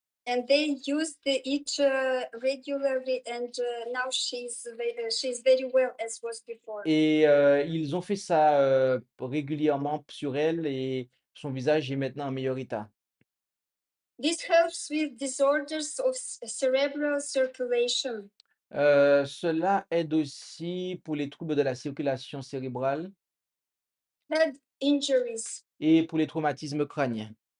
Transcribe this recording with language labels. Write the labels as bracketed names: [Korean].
[English] And they used it regularly, and now she's very well as was before. [French] et ils ont fait ça, régulièrement sur elle et son visage est maintenant en meilleur état. [English] This helps with disorders of cerebral circulation, [French] Cela aide aussi pour les troubles de la circulation cérébrale [English] head injuries, [French] et pour les traumatismes crâniens.